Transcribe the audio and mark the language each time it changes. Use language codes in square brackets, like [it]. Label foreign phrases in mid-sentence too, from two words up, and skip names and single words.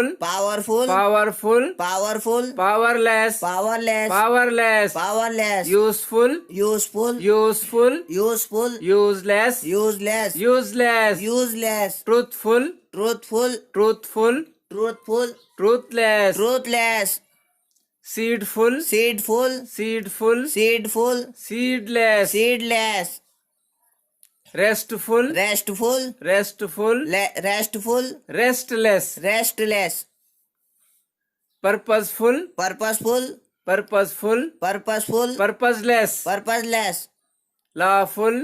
[en] powerful, powerful, powerful, powerless, powerless, powerless, powerless, useful, useful, useful, useful, useless, useless, useless, useless, truthful, truthful, truthful, truthful, truthless, truthless, seedful, seedful, seedful, seedful, seedless, seedless, restful, restful, restful, restful, restless, restless, purposeful, purposeful, purposeful, purposeful, purposeless, purposeless, lawful,